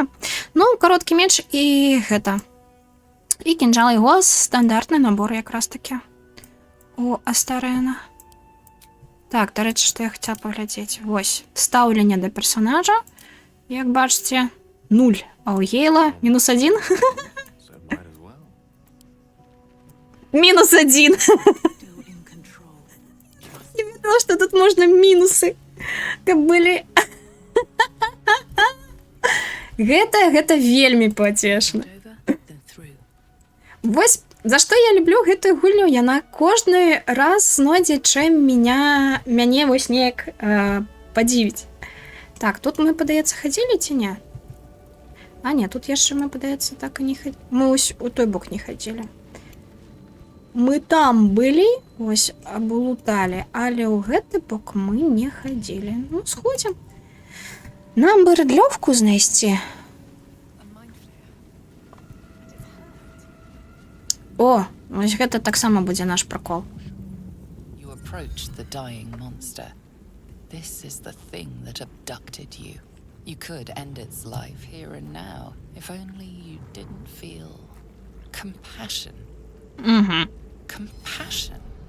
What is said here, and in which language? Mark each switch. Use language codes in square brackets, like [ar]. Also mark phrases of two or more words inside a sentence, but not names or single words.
[be] Ну, кароткі меч і гэта. І кінжал яго стандартны набор якраз такі. У Астарэна. Так, да рэчы, што я хацела паглядзець. Вось, стаўленне да персонажа. Як бачыце, 0. А у Гейла -1. [en] So might as well. [be] -1. [en] Still in control. [be] Я ведала, што тут можна мінусы. Каб былі... Гэта вельмі пацешна. [en] Over, then through. [be] Вось, за што я люблю гэтую гульню, яна кожны раз знойдзе, чым мяне вось неяк падзівіць. Так, тут мы, падаецца, хадзілі ці не? А, не, тут яшчэ мы, падаецца, так і не хадзілі. Мы ось у той бок не хадзілі. Мы там былі, ось, аблуталі, але ў гэты бок мы не хадзілі. Ну, сходзім. Нам бы рыдлёвку знайсці. О, ось гэта таксама будзе наш пракол. [en] You approach the dying monster. This is the thing that abducted you. You could end its life here and now, if only you didn't feel compassion. Compassion.